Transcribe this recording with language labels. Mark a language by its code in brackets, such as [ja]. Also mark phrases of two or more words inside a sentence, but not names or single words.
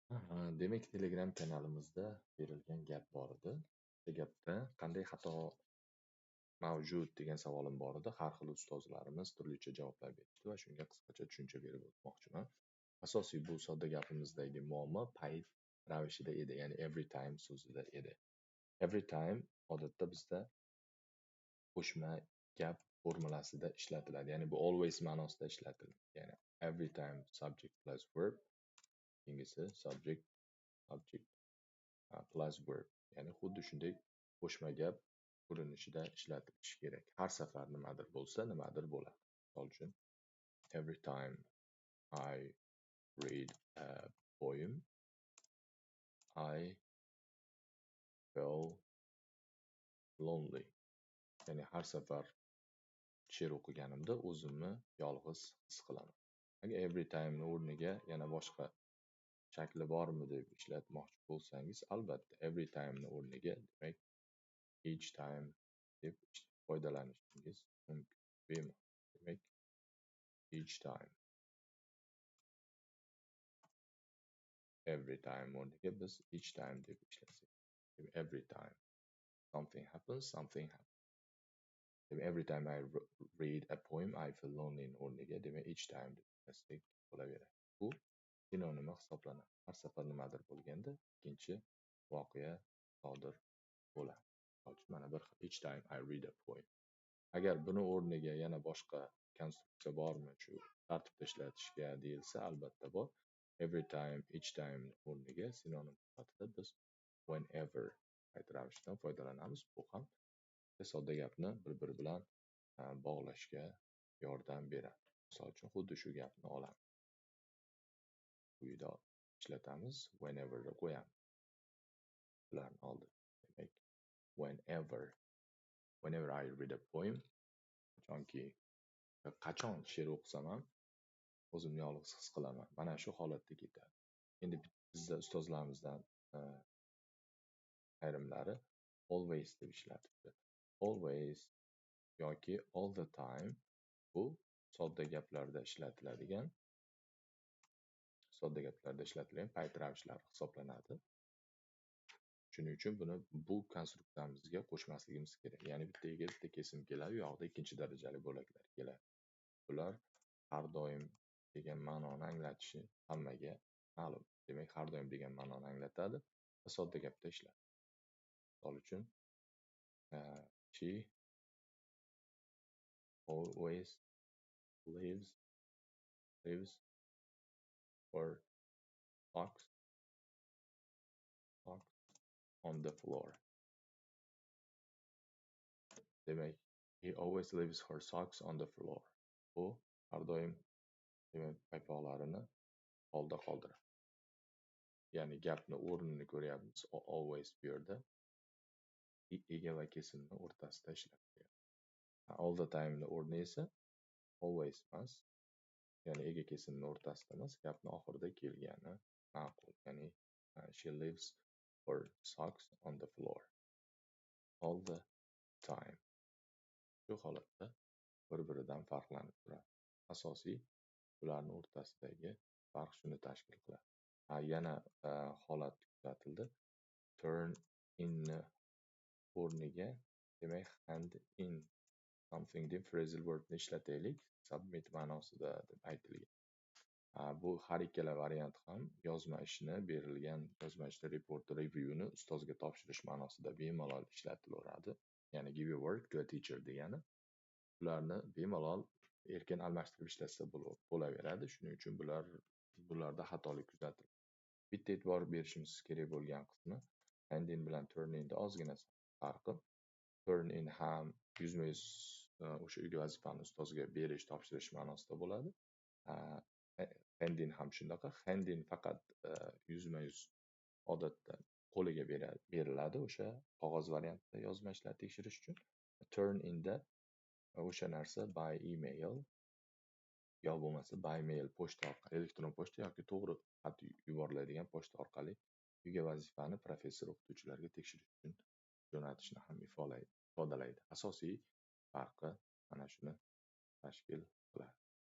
[uz] Demak, Telegram kanalimizda berilgan gap bor edi. O'sha gapda qanday xato mavjud degan savolim bor edi. Har xil ustozlarimiz turlicha javoblar berishdi va shunga qisqacha tushuncha berib o'tmoqchiman. Asosiy bu sodda gapimizdagi muammo paid ravishida edi, ya'ni [en] every time [uz] so'zida edi. [en] Every time [uz] odatda bizda qo'shma gap formulasida ishlatiladi. Ya'ni bu always ma'nosida ishlatiladi. [en] Ya'ni every time subject plus verb, ikkinchisi subject plus verb. [uz] Ya'ni xuddi shunday qo'shma gap ko'rinishida ishlatilishi kerak. Har safar nimadir bo'lsa, nimadir bo'ladi. Misol uchun, [en] every time I read a poem, I feel lonely. [uz] Ya'ni har safar she'r o'qiganimda o'zimni yolg'iz his qilaman. Agar [en] every time [uz] o'rniga yana boshqa shakli bormi deb ishlatmoqchi bo'lsangiz, albatta [en] every time [uz] o'rniga demak [en] each time [uz] deb foydalanishingiz mumkin. Demak [en] each time, every time [uz] o'rniga biz [en] each time [uz] deb ishlasak. [en] Every time something happens. Every time I read a poem, I feel lonely [uz] o'rniga demak [en] each time [uz] deb ishlasak bo'laveradi. Bu sinonimi hisoblanadi. Har safar nimadir bo'lganda ikkinchi voqea sodir bo'ladi. Mana bir [en] each time I read a poem. [uz] Agar buni o'rniga yana boshqa konstruksiya bormi shu tartibda ishlatishga deyilsa, albatta bor. [en] Every time, each time [uz] o'rniga sinonim sifatida biz whenever ravishdan foydalanamiz. Bu ham sodda gapni bir-biri bilan bog'lashga yordam beradi. Misol uchun xuddi shu gapni olamiz. Quyida ishlatamiz, whenever ni qo'yamiz. Bularni oldi. Demak, [en] whenever I read a poem, [uz] qachon she'r o'qisam ham o'zimni yolg'iz his qilaman. Mana shu holatda ketadi. Endi bizda ustozlarimizdan ayrimlari always deb ishlatibdi. Always yoki [en] all the time [uz] bu sodda gaplarda ishlatiladigan paid ravishlar hisoblanadi. Shuning uchun buni bu konstruksiyamizga qo'shmasligimiz kerak. Ya'ni bittaga bitta kesim keladi, u yoqda ikkinchi darajali bo'laklar keladi. Bular har doim degan ma'noni anglatishi hammaga ma'lum. Demak, har doim degan ma'noni anglatadi va sodda gapda ishlaydi. Misol uchun, [en] she always leaves her socks on the floor. Demak, he always leaves her socks on the floor. [uz] Bu har doim demak paypoqlarini holda qoldiradi. Ya'ni gapni o'rnini ko'ryapmiz. Always bu yerda ega va kesimni o'rtasida ishlatilgan. [en] All the time [uz] ni o'rni esa always emas. Ya'ni ega kesimni o'rtasida emas, gapni oxirida kelgani ma'qul. [en] Ya'ni she leaves her socks on the floor all the time. [uz] Shu holatda bir-biridan farqlanib turadi. Asosiy ularning o'rtasidagi farq shuni tashkil qiladi. Yana holat kuzatildi. [en] Turn in [uz] o'rniga demak [en] hand in something [uz] deb [en] phrasal verbni [uz] ishlataylik. Submit ma'nosida deb aytilgan. Bu har ikkala variant ham yozma ishni berilgan yozma ishni report reviewni ustozga topshirish ma'nosida bemalol ishlatilaveradi. [en] Ya'ni give your work to a teacher degani. [uz] Ularni bemalol erkin almashtirib ishlatsa bo'laveradi. Shuning uchun bularda xatolik kuzatildi. Bitta e'tibor berishimiz kerak bo'lgan qismi [en] hand in [uz] bilan [en] turn in [uz] ozgina farqi. [en] Turn in [uz] ham yuzma-yuz o'sha uyga vazifani ustozga berish, topshirish ma'nosida bo'ladi. [en] Hand in [uz] ham shunaqa. [en] Hand in [uz] faqat yuzma-yuz odatda qo'liga beriladi o'sha qog'oz variantida yozma ishlarni tekshirish uchun. [en] Turn in [uz] da o'sha narsa [en] by email [uz] yo bo'lmasa [en] by mail [uz] pochta orqali, elektron pochta yoki to'g'ri xat yuboriladigan pochta orqali uyga vazifani professor o'qituvchilarga tekshirish uchun jo'natishni ham ifodalaydi. Asosiy farqi mana shuni tashkil qiladi.